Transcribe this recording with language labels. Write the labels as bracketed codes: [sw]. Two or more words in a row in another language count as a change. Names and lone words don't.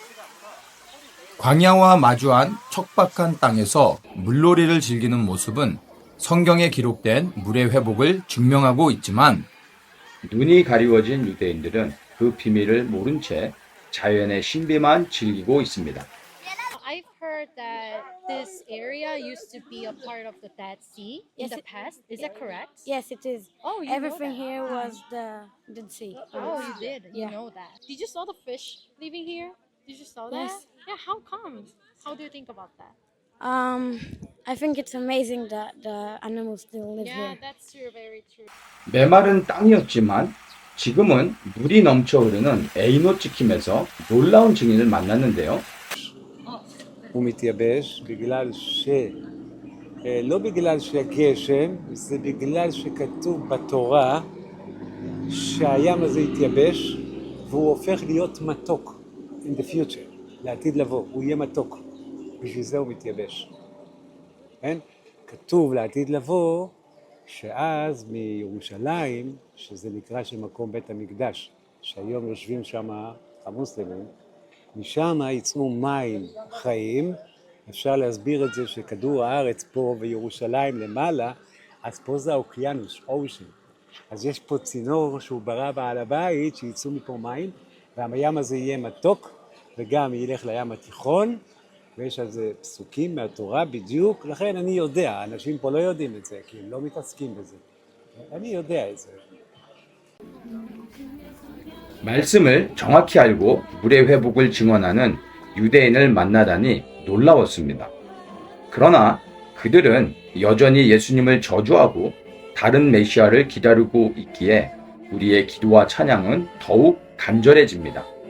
[ko] 광야와 마주한 척박한 땅에서 물놀이를 즐기는 모습은 성경에 기록된 물의 회복을 증명하고 있지만 눈이 가리워진 유대인들은 그 비밀을 모른 채 자연의 신비만 즐기고 있습니다. [en] I've heard that this area used to be a part of the Dead Sea in the past. Is that correct? Yes, it is. Oh, you Everything know that. here was the Dead Sea. Oh, you did. You Yeah. know that. Did you saw the fish living here? Did you saw that? Yes. Yeah. How come? How do you think about that? I think it's amazing that the animals still live Yeah, here. that's true. Very true. [ko] 메마른 땅이었지만 지금은 물이 넘쳐 흐르는 에이노 찍힘에서 놀라운 증인을 만났는데요. [he] הוא מתייבש לא בגלל שהגשם, זה בגלל שכתוב בתורה שהים הזה יתייבש והוא הופך להיות מתוק [en] in the future, [he] לעתיד לבוא, הוא יהיה מתוק, בשביל זה הוא מתייבש. כן? כתוב לעתיד לבוא שאז מירושלים, שזה נקרא של מקום בית המקדש, שהיום יושבים שם המוסלמים, משם יצאו מים חיים. אפשר להסביר את זה שכדור הארץ פה וירושלים למעלה, אז פה זה האוקיינוס, אושן. אז יש פה צינור שהוא ברא בעל הבית שיצאו מפה מים, והים הזה יהיה מתוק וגם ילך לים התיכון, ויש על זה פסוקים מהתורה בדיוק. לכן אני יודע, אנשים פה לא יודעים את זה, כי הם לא מתעסקים בזה. אני יודע את זה. [ko] 말씀을 정확히 알고 물의 회복을 증언하는 유대인을 만나다니 놀라웠습니다. 그러나 그들은 여전히 예수님을 저주하고 다른 메시아를 기다리고 있기에 우리의 기도와 찬양은 더욱 간절해집니다.